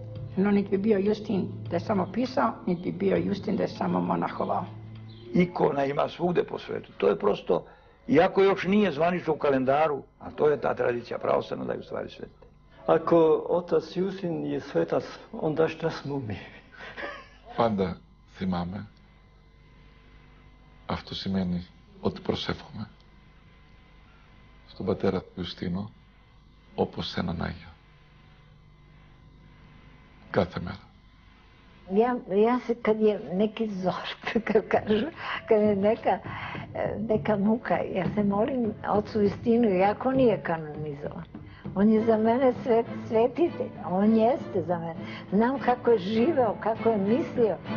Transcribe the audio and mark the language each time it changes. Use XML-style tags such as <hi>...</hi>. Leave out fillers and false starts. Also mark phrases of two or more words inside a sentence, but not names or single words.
<sr>No, niti bi bio Justin da je samo pisao, niti bi bio Justin da je samo monahovao. Ikona ima svugde po svetu. To je prosto, iako još nije zvanično u kalendaru, a to je ta tradicija pravoslavna da je u stvari svetitelj. Ako otac Justin je svetac, onda šta smo mi?</sr> <el>Πάντα θυμάμαι, αυτό σημαίνει ότι προσεύχομαι στον πατέρα του Ιουστίνο όπως σε έναν Άγιο. Κάθε μέρα.</el> <sr>Ja se kad je neki zor, kad je neka muka, ja se molim ocu Justinu, iako nije kanonizovan. On je za mene svetitelj, on jeste za mene. Znam kako je živeo, kako je mislio.</sr>